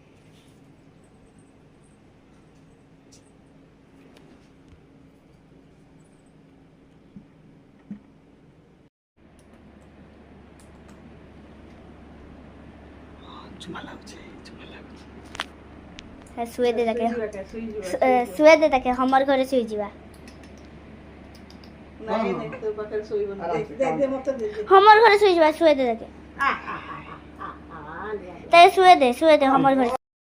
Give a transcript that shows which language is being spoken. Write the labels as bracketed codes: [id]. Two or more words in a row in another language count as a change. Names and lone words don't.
[bn] চুমা লাগছে চুমা লাগছে শুয়ে দে তাকে সুই শুয়ে দে তাকে আমার ঘরে শুয়ে ଯିବା [or] ନାଇଁ ନାଇଁ ତୋ ପାଖରେ ଶୋଇବନି ଦେ ମତେ ଦେ [bn] আমার ঘরে শুয়ে ଯିବା শুয়ে দে তাকে তাই শুয়ে দে আমার ঘরে